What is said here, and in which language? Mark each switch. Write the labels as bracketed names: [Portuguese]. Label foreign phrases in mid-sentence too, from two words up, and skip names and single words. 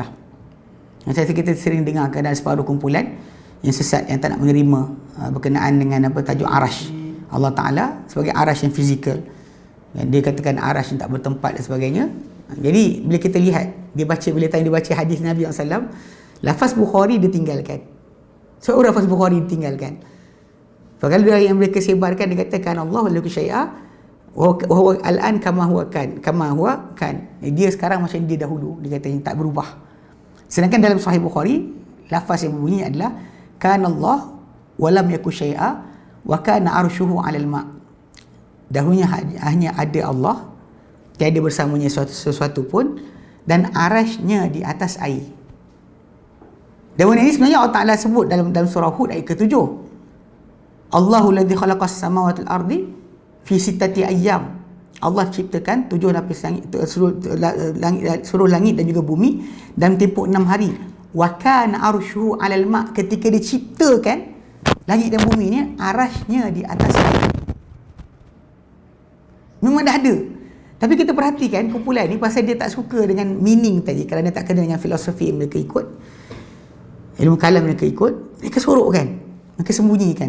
[Malay] Kita sering dengar ada separuh kumpulan yang sesat, yang tak nak menerima berkenaan dengan tajuk arash Allah Ta'ala sebagai arash yang fizikal. Dia katakan arash yang tak bertempat dan sebagainya. Jadi bila kita lihat, dia baca hadis Nabi SAW, lafaz Bukhari ditinggalkan. So lafaz Bukhari ditinggalkan. Kalau yang mereka sebarkan, dia katakan [Arabic] الله لا شيء وهو الآن كما هو [Malay] kan. Dia sekarang macam dia dahulu, dia kata tak berubah. Sedangkan dalam Sahih Bukhari, lafaz yang berbunyi adalah [Arabic] كان الله ولم يكن شيء وكان عرشه على الماء'. [Malay] Dahulunya hanya ada Allah, tiada bersamanya sesuatu pun, dan arasy-Nya di atas air. Dan benda ini sebenarnya Allah Ta'ala sebut dalam surah Hud ayat ke-7. [Arabic] الله الذي خلق السماوات والأرض في ستة أيام. [Malay] Allah ciptakan 7 lapis langit, seluruh langit dan juga bumi dalam tempoh 6 hari. [Arabic] وكان عرشه على الماء', [Malay] ketika diciptakan langit dan bumi ni, arasy-Nya di atas air. Memang dah ada. Tapi kita perhatikan kumpulan ni, pasal dia tak suka dengan meaning tadi, kerana tak kena dengan filosofi yang mereka ikut, ilmu kalam mereka ikut, mereka sorokkan, mereka sembunyikan.